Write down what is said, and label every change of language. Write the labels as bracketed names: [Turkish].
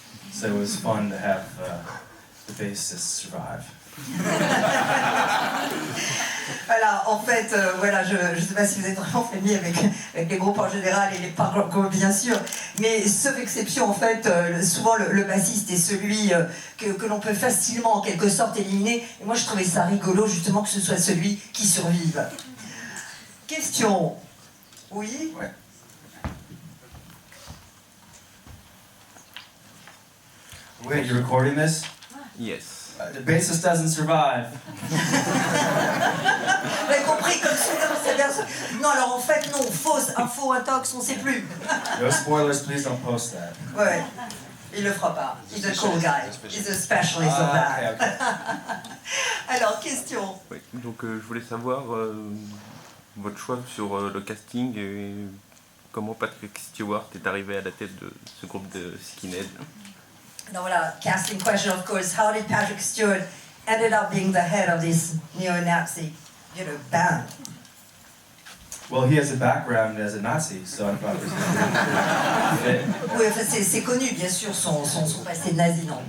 [English] So it was fun to have the bassist survive. [French] Voilà, en fait, voilà, je ne sais pas si vous êtes vraiment familier avec les groupes en général et les paroles bien sûr, mais sauf exception, en fait, souvent le bassiste est celui que l'on peut facilement en quelque sorte éliminer. Et moi je trouvais ça rigolo justement que ce soit celui qui survive. Question. Oui? Ouais. [English] Wait, you're recording this? Yes. The bassist doesn't survive. [French] Vous avez compris comme soudain, c'est bien. Non, alors en fait, non, fausse, info, intox, on ne sait plus. [English] No spoilers, please don't post that. [French] Ouais, il le fera pas. [English] He's a cool guy. He's a specialist of that. Okay. [French] Alors, question. Oui. Donc je voulais savoir votre choix sur le casting et comment Patrick Stewart est arrivé à la tête de ce groupe de skinheads. [English] Now, voilà, casting question, of course. How did Patrick Stewart ended up being the head of this neo-Nazi, band? Well, he has a background as a Nazi, so I thought it was fit. [French] Oui, enfin, c'est connu, bien sûr, son passé nazi, non?